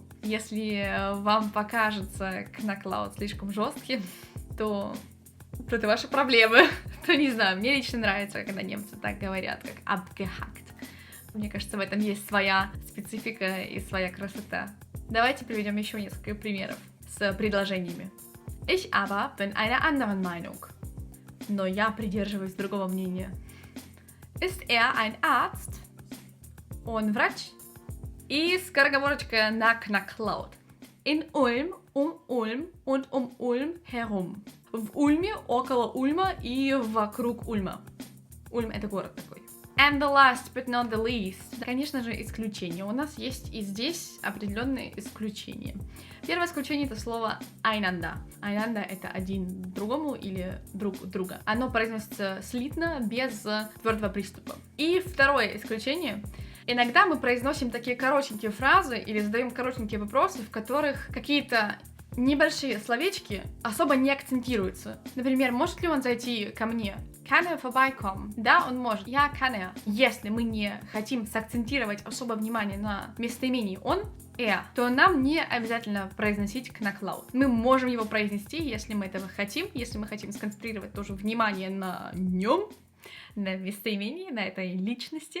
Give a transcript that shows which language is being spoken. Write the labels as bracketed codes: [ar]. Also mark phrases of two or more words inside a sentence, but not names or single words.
[ru] Если вам покажется кнаклаут слишком жестким, то это ваши проблемы. То не знаю, мне лично нравится, когда немцы так говорят, как abgehackt. Мне кажется, в этом есть своя специфика и своя красота. Давайте приведем еще несколько примеров с предложениями. [de] Ich aber bin einer anderen Meinung. [ru] Но я придерживаюсь другого мнения. [de] Ist ein Arzt? [ru] Он врач? И скороговорочка на кнаклаут. [de] In Ulm, Ulm und Ulm herum. [ru] В Ульме, около Ульма и вокруг Ульма. Ульм — это город такой. [en] And the last but not the least. [ru] Конечно же, исключения. У нас есть и здесь определенные исключения. Первое исключение — это слово einander. Einander — это один другому или друг друга. Оно произносится слитно, без твердого приступа. И второе исключение. Иногда мы произносим такие коротенькие фразы или задаем коротенькие вопросы, в которых какие-то небольшие словечки особо не акцентируются. Например, может ли он зайти ко мне? [de] Kann er vorbeikommen? [ru] Да, он может. Я [de] kann er. [ru] Если мы не хотим сакцентировать особо внимание на местоимении он, то нам не обязательно произносить кнаклаут. Мы можем его произнести, если мы этого хотим, если мы хотим сконцентрировать тоже внимание на нем, на местоимении, на этой личности.